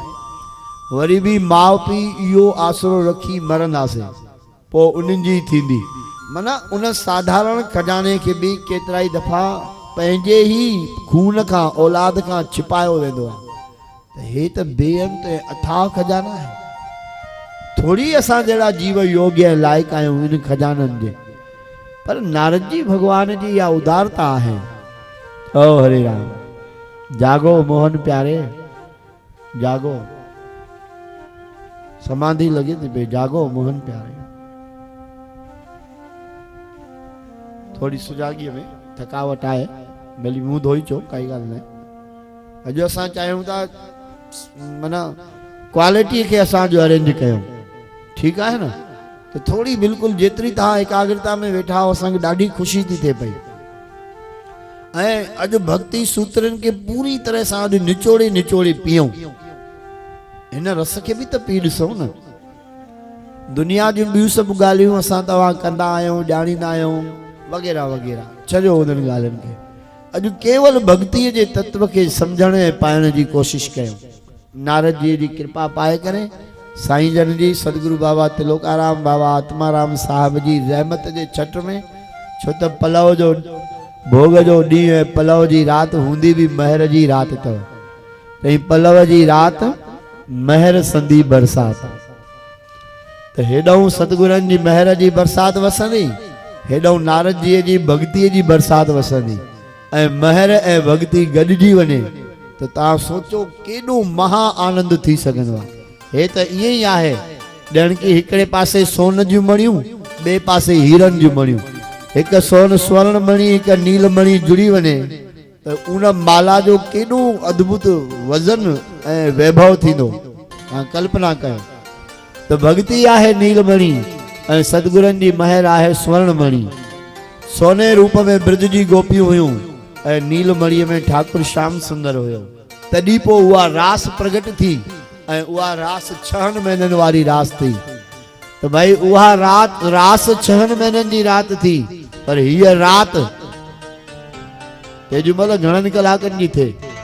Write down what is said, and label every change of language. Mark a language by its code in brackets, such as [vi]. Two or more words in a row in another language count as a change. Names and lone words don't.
[sd] वरी बि माउ पीउ इहो आसरो रखी मरंदासीं, पोइ उन्हनि जी थींदी। माना उन साधारण खजाने खे बि केतिरा ई दफ़ा पंहिंजे ई खून खां, औलाद खां छिपायो वेंदो आहे। त हे त बेअंत अथाह खजाना आहे। थोड़ी असां जहिड़ा जीव योग्य ऐं लाइक़ आहियूं इन खजाननि जे, पर नारद जी भगवान जी इहा उदारता आहे। ओ हरे राम, [hi] जागो मोहन प्यारे, जागो, समाधि लगे थी पे, जागो मोहन प्यारे। [sd] थोड़ी सुजागीअ में थकावट आहे, भली मुंहुं धोई चो, काई ॻाल्हि न। अॼु असां चाहियूं था माना क्वालिटी खे असां जो अरेंज कयूं, ठीकु आहे न। त थोड़ी बिल्कुलु जेतिरी तव्हां एकाग्रता में वेठा हो, असांखे ॾाढी ख़ुशी थी थिए पई। ऐं अॼु भक्ति सूत्रनि खे पूरी तरह सां अॼु निचोड़े निचोड़े पियूं, हिन रस खे बि त पी ॾिसूं न। दुनिया जूं ॿियूं सभु ॻाल्हियूं असां तव्हां कंदा आहियूं, ॼाणींदा आहियूं, वग़ैरह वग़ैरह, छॾियो उन्हनि ॻाल्हियुनि खे। अॼु केवल भक्तिअ जे तत्व खे सम्झण ऐं पाइण जी कोशिशि कयूं। नारद जी कृपा पाए करे साईं जन जी सदगुरु बाबा त्रिलोकाराम बाबा आत्माराम साहब जी रहमत जे छट में, छो त पलव जो भोग जो ॾींहुं ऐं पलव जी राति हूंदी बि महर जी राति अथव। त पलव जी राति महर संदी बरसात, त हेॾऊं सतगुरनि जी महर जी बरसात वसंदी, हेॾऊं नारद जी जी भक्तिअ जी बरसात वसंदी, ऐं महर ऐं भक्ति गॾिजी वञे त तव्हां सोचो केॾो महा आनंद थी सघंदो आहे। हे त ईअं ई आहे ॼण की हिकिड़े पासे सोन जूं मणियूं, ॿिए पासे हीरनि जूं मणियूं, हिकु सोन स्वर्ण मणि हिकु नील मणि जुड़ी वञे त उन माला जो केॾो अद्भुत वज़न ऐं वैभव थींदो, तव्हां कल्पना कयो। त भक्ति आहे नील मणि ऐं सतगुरनि जी महर आहे स्वर्ण मणि। सोने रूप में ब्रज जी गोपियूं हुयूं ऐं नील मणीअ में ठाकुर श्याम सुंदर हुयो। तॾहिं पोइ उहा रास प्रगट थी ऐं उहा रास 6 महीननि वारी रास थी। त भाई उहा रास 6 महीननि जी रात थी, पर हीअ राति तेजू महिल घणनि कलाकनि जी थिए।